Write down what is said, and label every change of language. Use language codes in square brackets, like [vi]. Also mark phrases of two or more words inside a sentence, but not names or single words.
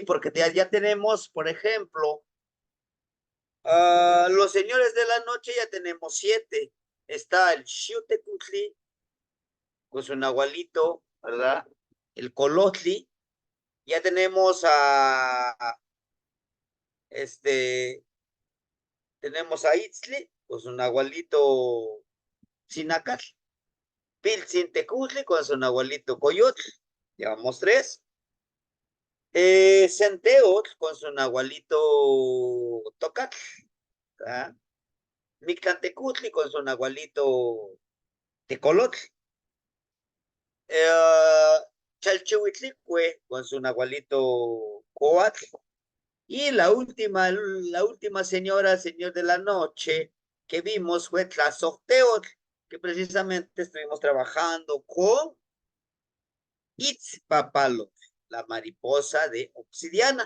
[es] Porque ya tenemos, por ejemplo, los señores de la noche ya tenemos 7. Está el Xiutecutli con su nahualito, ¿verdad? El Colotli. Ya tenemos tenemos a Itzli con su nahualito Sinacal. Piltzintecutli con su nahualito Coyotl. Llevamos 3. Centeotl con su nahualito Tocat. ¿Ah? Mictlantecutli con su nahualito Tecolotl. Chalchihuitlicue con su nahualito Coatl. Y la última señor de la noche que vimos fue Tlazocteotl, que precisamente estuvimos trabajando con Itzpapalotl, la mariposa de obsidiana.